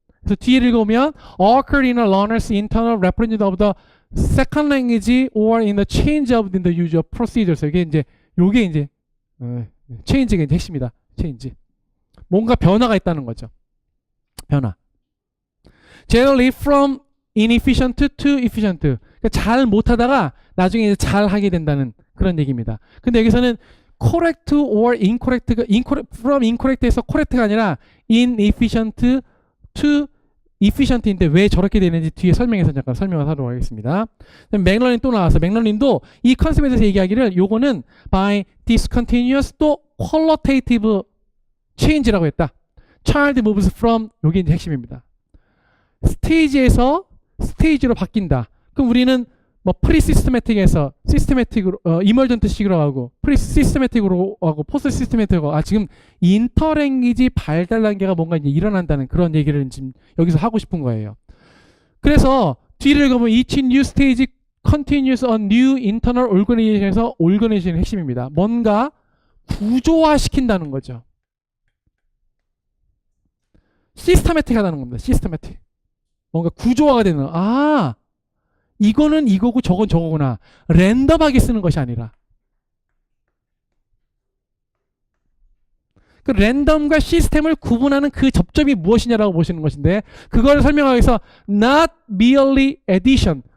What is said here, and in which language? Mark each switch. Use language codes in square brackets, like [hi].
[ko] 그래서 뒤에 읽으면 [en] occurred in a learner's internal representation of the second language or in the change of the use of procedures. [ko] 이게 이제 요게 이제 change가 이제 핵심이다. change. 뭔가 변화가 있다는 거죠. 변화. [en] Generally from inefficient to efficient. [ko] 그러니까 잘 못하다가 나중에 이제 잘 하게 된다는 그런 얘기입니다. 근데 여기서는 correct or incorrect가 from incorrect에서 correct가 아니라 [en] inefficient to efficient [ko] 인데 왜 저렇게 되는지 뒤에 설명해서 잠깐 설명을 하도록 하겠습니다. 맥럴린 또 나와서 맥럴린도 이 컨셉에 대해서 얘기하기를 요거는 [en] by discontinuous [ko] 또 qualitative change라고 했다. [en] Child moves from [ko] 요게 이제 핵심입니다. 스테이지에서 스테이지로 바뀐다. 그럼 우리는 뭐 프리시스테매틱에서 시스테매틱으로 이멀전트식으로 하고 프리시스테매틱으로 하고 포스트 시스테매틱으로 하고 지금 인터랭귀지 발달 단계가 뭔가 이제 일어난다는 그런 얘기를 지금 여기서 하고 싶은 거예요. 그래서 뒤를 읽으면 [en] each new stage continues a new internal organization에서 [ko] organization의 핵심입니다. 뭔가 구조화시킨다는 거죠. 시스테매틱하다는 겁니다. 시스테매틱. 뭔가 구조화가 되는 이거는 이거고 저건 저거구나. 랜덤하게 쓰는 것이 아니라 그 랜덤과 시스템을 구분하는 그 접점이 무엇이냐라고 보시는 것인데 그걸 설명하기 위해서 [en] not merely addition.